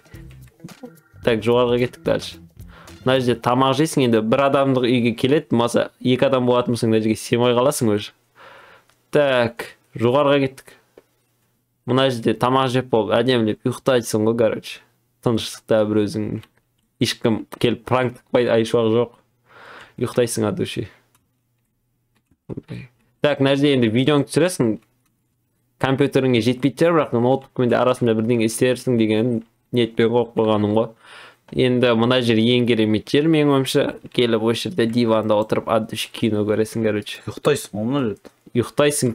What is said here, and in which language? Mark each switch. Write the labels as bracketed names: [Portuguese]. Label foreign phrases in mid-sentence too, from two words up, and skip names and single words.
[Kazakh] Так, жоғарға кеттік дальше. Мына жерде тамақ жейсің, енді бір адамдық үйге келеді, маса екі адам болатын болсаң мына жерге сыймай қаласың өзі. Так, жоғарға кеттік. Мына жерде тамақ жеп болып әдемілеп ұйықтайсың ғой, короче. Тыныштықта бір өзің ешкім келіп пранк тықпайды, айшуақ жоқ. Ұйықтайсың [Russian] от души. [Kazakh] Так, мына жерде енді видеоңды түсіресің. Компьютеріңе жетпейді жер, бірақ ноутбукпен де арасында бірдеңе істерсің деген ниетпен қойып қойғаным ғой. Енді мына жер ең керемет жер менің ойымша. Келіп осы жерде диванда отырып [Russian] от души [Kazakh] кино көресің, короче. Ұйықтайсың ғой мына жерде. Ұйықтайсың.